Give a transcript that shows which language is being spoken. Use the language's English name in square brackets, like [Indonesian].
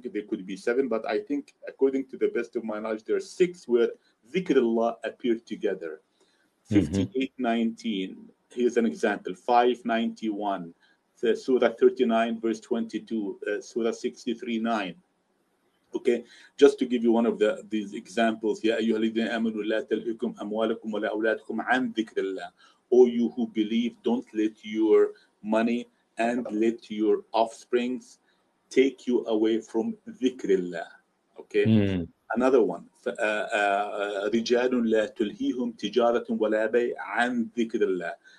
[English] There could be seven, but I think, according to the best of my knowledge, there are six where dhikrullah appear together. 58:19. Here's an example. 591. Surah 39, verse 22. Surah 63:9. Okay, just to give you one of these examples. [Arabic] يا أيها الذين آمنوا لا تلهكم أموالكم ولا أولادكم عن ذكر الله. [English] O you who believe, don't let your money and let your offsprings take you away from ذكر الله. Okay. Another one. [Arabic] رجال لا تلهيهم تجارة ولا بيع عن ذكر الله.